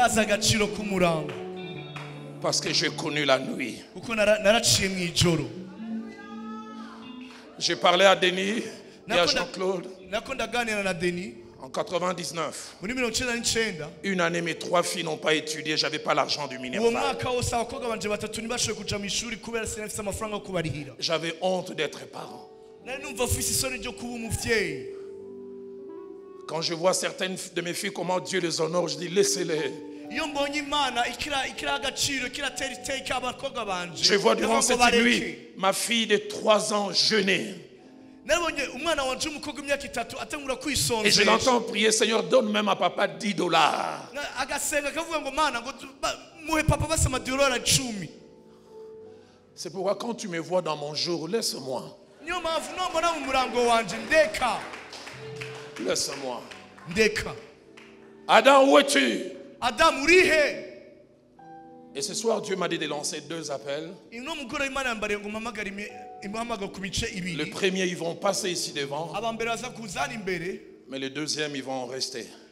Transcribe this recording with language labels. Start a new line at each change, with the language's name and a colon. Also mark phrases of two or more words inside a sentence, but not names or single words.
French: Parce que j'ai connu la nuit. J'ai parlé à Denis et à Jean-Claude En 99,
Rundi: muri 1999
French: une année, mes 3 filles n'ont pas étudié, j'avais pas l'argent du
Rundi: uwo
French: Minerval.
Rundi: mwaka wose abakobwa banje batatu ntibashoboye kuja mu ishuri kubera sinafise amafaranga yo kubarihira.
French: J'avais honte d'être parent.
Rundi: Nari numva mfise isoni ryo kuba umuvyeyi.
French: Quand je vois certaines de mes filles, comment Dieu les honore, je dis laissez-les.
Rundi: Iyo mbonye Imana ikira agaciro kiratera iteka abakobwa banje.
French: Je vois durant cette nuit ma fille de 3 ans jeûner.
Rundi: Nabonye umwana wanje umukobwa imyaka 3 atangura kwisonzesha.
French: Et je l'entends prier, Seigneur, donne même à papa $10.
Rundi: Agasenga kavuga ngo Mana ngo muhe papa basa $10 10.
French: C'est pourquoi quand tu me vois dans mon jour, laisse-moi.
Rundi: Niyo mpamvu nombona mu murango wanje ndeka.
French: Laisse-moi.
Rundi: Ndeka.
French: Adam, où es-tu?
Rundi: Adam urihe?
French: Et ce soir, Dieu m'a dit de lancer 2 appels. Le premier, ils vont passer ici devant. Mais le deuxième, ils vont rester.